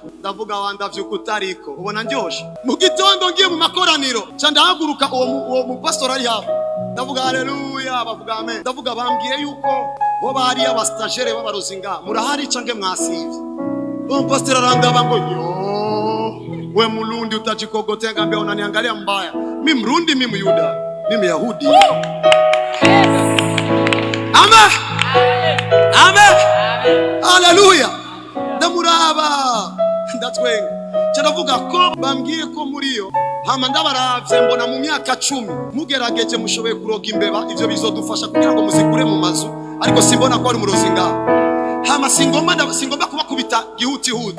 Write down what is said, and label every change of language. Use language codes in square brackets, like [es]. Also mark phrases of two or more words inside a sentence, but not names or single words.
[rn] Ndavuga wandavye kutariko ubona ndyoshe. Mu gitondo ngiye mu makoraniro ca ndahaguruka uwo mupastori ari hafi, ndavuga haleluya, bavuga amen. Ndavuga bambwiye yuko bo bari abastagere b'abarozi nga murahari canke mwasivye. Uwo pastori arandaba ngo we Mulundi utajikogotea, [sw] ngambia unaniangalia mbaya. Mimi Mrundi, mimi Myuda, mimi Yahudi. [rn] Amen. Amen. Haleluya. Ndamuraba ndatwenga cyanavuga ko bambwiye ko muriyo hama ndabaravye mbona mu myaka 10 mugerageje mushoboye kuroga imbeba, ivyo bizodufasha kugira ngo muzikure mu mazu, ariko simbona ko ari murozi ngaho. Hama singomba kubakubita gihuti huti.